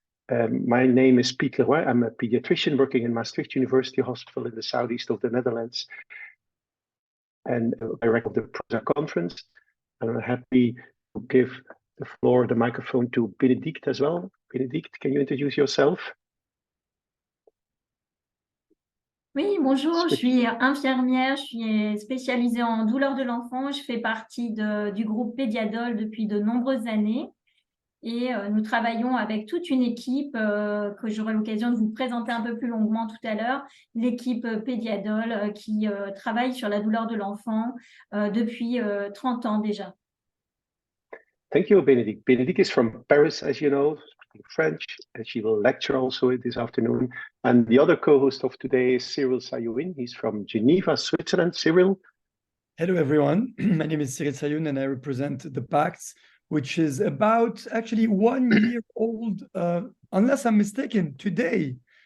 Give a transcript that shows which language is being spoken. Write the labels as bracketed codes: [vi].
[en] My name is Piet Leroy. I'm a pediatrician working in Maastricht University Hospital in the southeast of the Netherlands and director of the PROSA conference. And I'm happy to give the microphone to Bénédicte as well. Bénédicte, can you introduce yourself? [fr] Oui, bonjour, je suis infirmière, je suis spécialisée en douleurs de l'enfant. Je fais partie du groupe Pediadol depuis de nombreuses années et nous travaillons avec toute une équipe que j'aurai l'occasion de vous présenter un peu plus longuement tout à l'heure, l'équipe Pediadol qui travaille sur la douleur de l'enfant depuis 30 ans déjà. [en] Thank you, Bénédicte. Bénédicte is from Paris, as you know, speaking French, and she will lecture also this afternoon. And the other co-host of today is Cyril Sayoun. He's from Geneva, Switzerland. Cyril. Hello, everyone. My name is Cyril Sayoun, and I represent the PACT, which is about actually 1 year old, unless I'm mistaken, today.